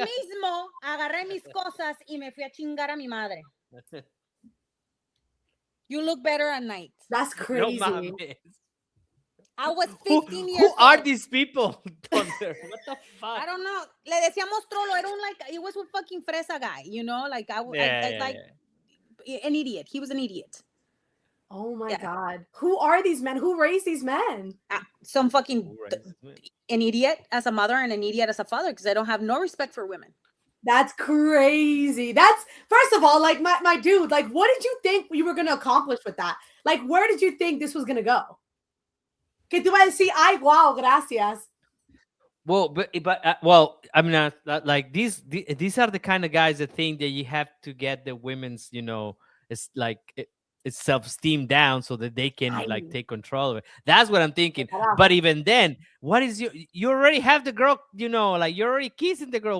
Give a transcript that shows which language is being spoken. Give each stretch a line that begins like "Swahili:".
Spanish: Ahí mismo agarré mis cosas y me fui a chingar a mi madre.
English: You look better at night. That's crazy.
Spanish: No mames.
English: I was 15 years Who old. are these people? What the fuck? I don't know.
Spanish: Le decíamos trolo.
English: It was a fucking fresa guy, like an idiot. He was an idiot. Oh my God. Who are these men? Who raised these men? Some fucking an idiot as a mother and an idiot as a father because I don't have no respect for women. That's crazy. That's, first of all, like my dude, like what did you think you were going to accomplish with that? Like where did you think this was going to go?
Spanish: Que tú vas a decir, ay, wow, gracias.
English: Well, I mean, like these are the kind of guys that think that you have to get the women's, it's like it's self-esteem down so that they can like take control of it. That's what I'm thinking. But even then, what is you already have the girl, like you're already kissing the girl.